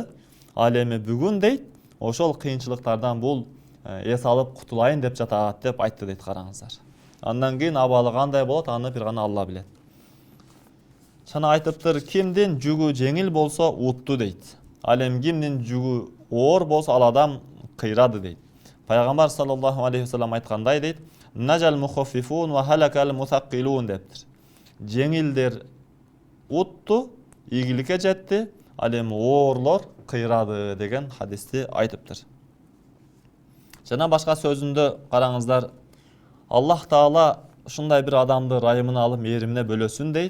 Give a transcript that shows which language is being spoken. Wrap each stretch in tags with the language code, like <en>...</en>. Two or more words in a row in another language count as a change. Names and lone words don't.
<ky>Ал эми бүгүн дейт, ошол кыйынчылыктардан бул эс алып кутулайын деп жатат деп айтты дейт, караңыздар. Андан кийин абалы кандай болот, аны бир гана Алла билет. Жана айтыптыр, кимдин жүгү жеңил болсо утту дейт. Ал эми кимдин жүгү оор болсо ал адам кыйрады дейт.</ky> <ar>Пайгамбар صلى الله عليه وسلم</ar> <ky>айткандай дейт,</ky> <ar>نجا المخففون وهلك المثقلون дептир.</ar> <ky>Жеңилдер утту, ийгиликке жетти, ал эми оорлор кыйрады деген хадисти айтыптыр. Жана башка сөзүндө караңыздар, Аллах Таала ушундай бир адамды райымына алып мээримине бөлөсүн дейт.</ky>